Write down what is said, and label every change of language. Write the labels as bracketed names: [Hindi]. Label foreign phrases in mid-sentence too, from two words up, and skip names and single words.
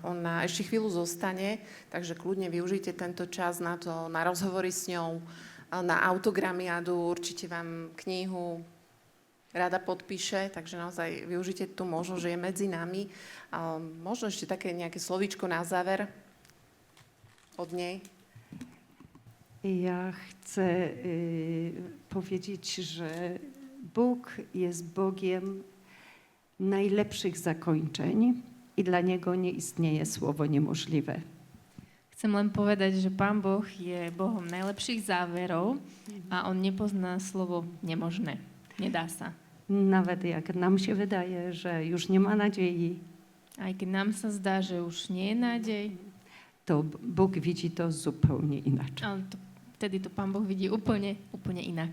[Slovak] Ona ešte chvíľu zostane, takže kľudne využite tento čas na to, na rozhovory s ňou, na autogramiádu, určite vám knihu rada podpíše, takže naozaj využite tú možnosť, že je medzi nami. Možno ešte také nejaké slovíčko na záver od nej. [Polish] Ja chcę powiedzieć, że Bóg jest Bogiem najlepszych zakończeń i dla Niego nie istnieje słowo niemożliwe. [Slovak] Chcem len povedať, že Pán Boh je Bohom najlepších záverov a On nepozná slovo nemožné. Nedá sa. [Polish] Nawet jak nam się wydaje, że już nie ma nadziei, [Slovak] Aj keď nám sa zdá, že už nie je nádej, [Polish] to Bóg widzi to zupełnie inaczej. [Slovak] ale vtedy to Pán Boh vidí úplne inak.